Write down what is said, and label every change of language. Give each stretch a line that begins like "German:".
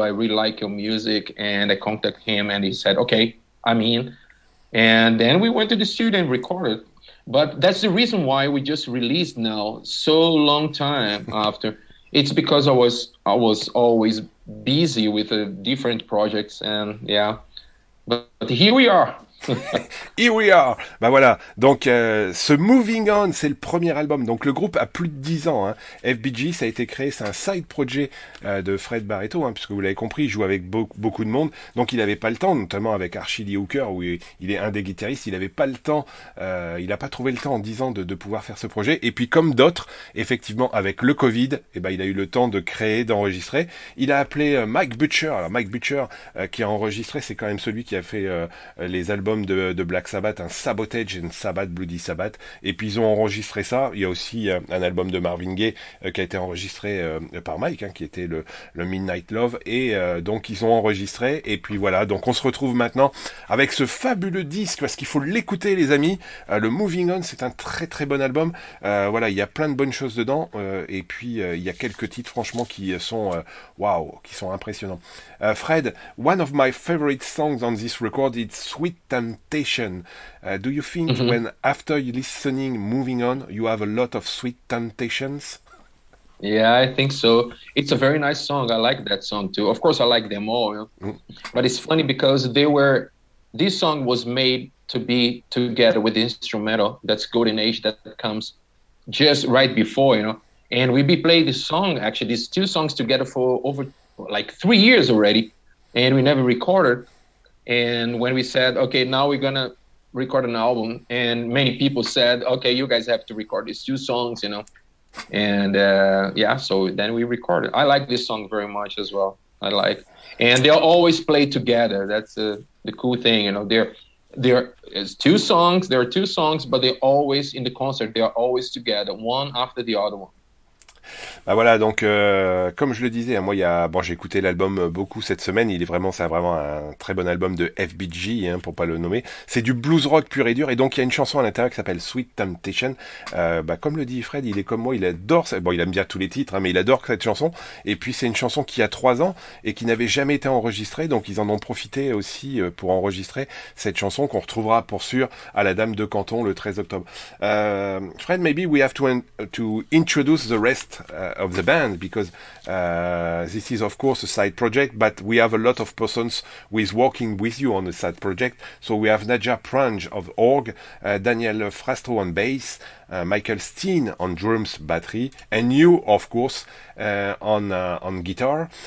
English: I really like your music. And I contacted him and he said, okay, I'm in. And then we went to the studio and recorded. But that's the reason why we just released now so long time after. It's because I was always busy with different projects. And yeah, but here we are. Here we are.
French: Bah voilà. Donc ce Moving On, c'est le premier album. Donc le groupe a plus de 10 ans. Hein. FBG, ça a été créé, c'est un side project de Fred Barreto, hein, puisque vous l'avez compris, il joue avec beaucoup de monde. Donc il n'avait pas le temps, notamment avec Archie Lee Hooker, où il est un des guitaristes. Il n'avait pas le temps, il n'a pas trouvé le temps en 10 ans de pouvoir faire ce projet. Et puis comme d'autres, effectivement, avec le Covid, il a eu le temps de créer, d'enregistrer. Il a appelé Mike Butcher. Alors Mike Butcher, qui a enregistré, c'est quand même celui qui a fait les albums de Black Sabbath, un Sabotage and Sabbath, Bloody Sabbath, et puis ils ont enregistré ça. Il y a aussi un album de Marvin Gaye qui a été enregistré par Mike, hein, qui était le Midnight Love, et donc ils ont enregistré, et puis voilà, donc on se retrouve maintenant avec ce fabuleux disque, parce qu'il faut l'écouter les amis, le Moving On, c'est un très bon album, voilà, il y a plein de bonnes choses dedans, et puis il y a quelques titres franchement qui sont qui sont impressionnants.
English: Fred, one of my favorite songs on this record is Sweet Temptation. Do you think when after you listening Moving On, you have a lot of sweet temptations? Yeah, I think so. It's a very nice song. I like that song too. Of course, I like them all. But it's funny because this song was made to be together with the instrumental. That's Golden Age that comes just right before, And we be playing this song, actually, these two songs together for over like 3 years already. And we never recorded. And when we said, okay, now we're going to record an album, and many people said, okay, you guys have to record these two songs, And so then we recorded. I like this song very much as well. And they'll always play together. That's the cool thing, There are two songs, but they're always in the concert. They are always together, one after the other one.
French: Bah voilà, donc comme je le disais, moi j'ai écouté l'album beaucoup cette semaine. C'est vraiment un très bon album de FBG, hein, pour pas le nommer. C'est du blues rock pur et dur, et donc il y a une chanson à l'intérieur qui s'appelle Sweet Temptation. Comme le dit Fred, il est comme moi, il adore. Il aime bien tous les titres, hein, mais il adore cette chanson. Et puis c'est une chanson qui a 3 ans et qui n'avait jamais été enregistrée, donc ils en ont profité aussi pour enregistrer cette chanson qu'on retrouvera pour sûr à la Dame de Canton le 13 octobre.
English: Fred, maybe we have to introduce the rest of the band, because this is of course a side project, but we have a lot of persons who is working with you on the side project. So we have Nadja Prange of orgue, Daniel Fastro on bass, Michael Stein on drums, battery, and you, of course, on guitar.